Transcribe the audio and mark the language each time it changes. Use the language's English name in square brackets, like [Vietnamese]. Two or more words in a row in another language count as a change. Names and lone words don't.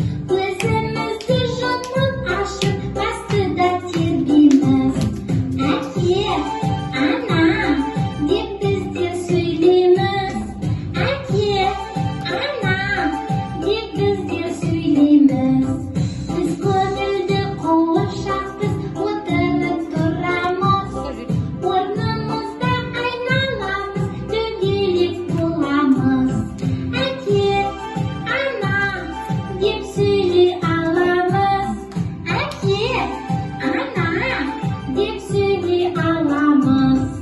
[Tatar] Күзебезне йомып ачып, кастрюльдә тирбимиз. «Әти, ана», дип без дә сөйлимиз. «Әти, ана», дип без дә сөйлимиз. Без күңелле куыршакбыз, утырып торамыз. Орнымызда айналамыз, дөңгелек боламыз. [Kazakh] Әке, ана деп сөйлей аламыз. Әке, ана деп сөйлей аламыз.